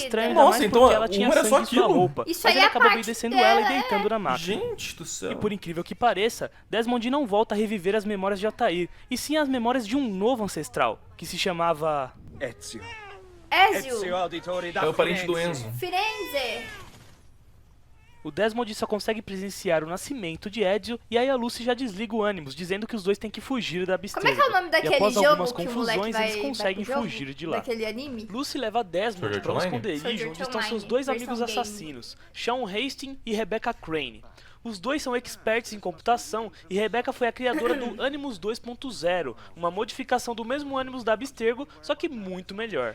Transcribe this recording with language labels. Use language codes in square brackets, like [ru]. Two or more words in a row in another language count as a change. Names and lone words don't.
[pt] estranho, ainda Nossa, mais então porque ela o tinha um era sangue só em sua aquilo? roupa, Isso mas aí ele é a acaba parte obedecendo dela, ela e é. deitando na máquina. Gente do céu. E por incrível que pareça, Desmond não volta a reviver as memórias de Altair, e sim as memórias de um novo ancestral, que se chamava... Ezio. Ezio. Auditore da É o parente do Firenze. Enzo. Firenze. O Desmond só consegue presenciar o nascimento de Ezio, e aí a Lucy já desliga o Animus, dizendo que os dois têm que fugir da Abstergo. Como é que é o nome E daquele após jogo algumas que o confusões, moleque vai, eles conseguem vai pro jogo? fugir de lá. Daquele anime? Lucy leva Desmond Sword Art para um Online? esconderijo Sword onde Art estão seus Online, dois versão amigos game. assassinos, Sean Hastings e Rebecca Crane. Os dois são experts em computação e Rebecca foi a criadora do Animus 2.0, uma modificação do mesmo Animus da Abstergo, só que muito melhor.